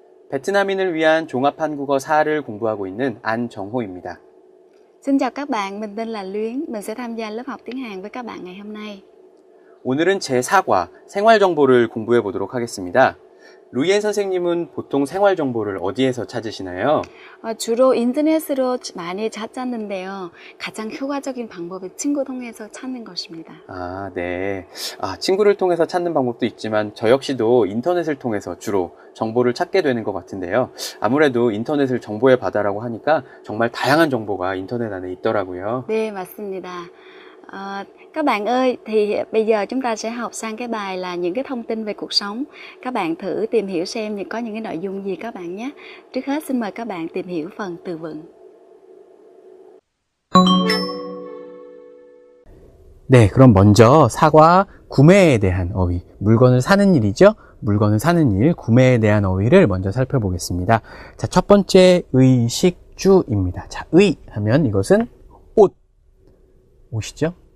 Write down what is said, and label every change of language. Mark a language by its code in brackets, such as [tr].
[ko] 베트남인을 위한 종합 한국어 4를 공부하고 있는 안정호입니다. [vi] Xin chào các bạn, mình tên là Luyến. Mình sẽ tham gia lớp học tiếng Hàn với các bạn ngày hôm nay. [ko] 오늘은 제4과 생활정보를 공부해 보도록 하겠습니다. 루이엔 선생님은 보통 생활정보를 어디에서 찾으시나요? 주로 인터넷으로 많이 찾았는데요. 가장 효과적인 방법은 친구 통해서 찾는 것입니다. 네. 친구를 통해서 찾는 방법도 있지만 저 역시도 인터넷을 통해서 주로 정보를 찾게 되는 것 같은데요. 아무래도 인터넷을 정보의 바다라고 하니까 정말 다양한 정보가 인터넷 안에 있더라고요. 네, 맞습니다. [vi] Các bạn ơi, thì bây giờ chúng ta sẽ học sang cái bài là những cái thông tin về cuộc sống. Các bạn thử tìm hiểu xem có những cái nội dung gì các bạn nhé. Trước hết xin mời các bạn tìm hiểu phần từ vựng. [ko] 네, 그럼 먼저 사과 구매에 대한 어휘, 물건을 사는 일이죠. 물건을 사는 일, 구매에 대한 어휘를 먼저 살펴보겠습니다. 자, 첫 번째 의식주입니다. 자, 의 하면 이것은 옷이죠.